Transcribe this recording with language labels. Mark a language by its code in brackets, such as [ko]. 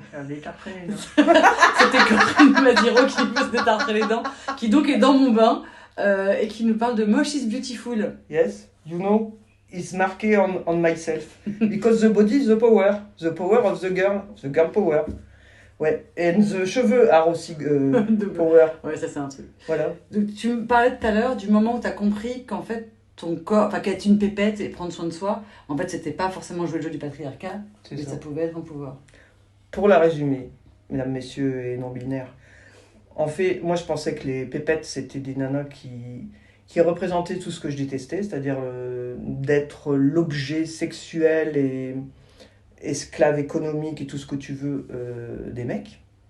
[fr] faire détartrer les dents. C'était Corinne Madiro qui veut se détartrer les dents, qui donc est dans mon bain et qui nous parle de Moche is Beautiful. [en] Yes, you know, it's [fr] marqué [en] on myself. Because the body is the power of the girl power. [fr] Ouais, [en] and the [fr] cheveux [en] are [fr] aussi [en] power. [fr] Ouais, ça c'est un truc. Voilà. Donc, tu me parlais tout à l'heure du moment où tu as compris qu'en fait, ton corps, enfin qu'être une pépette et prendre soin de soi, en fait, c'était pas forcément jouer le jeu du patriarcat, mais ça pouvait être un pouvoir. Pour la résumer, mesdames, messieurs et non-binaires, en fait, moi je pensais que les pépettes c'était des nanas qui représentaient tout ce que je détestais, c'est-à-dire d'être l'objet sexuel et esclave économique et tout ce que tu veux des mecs.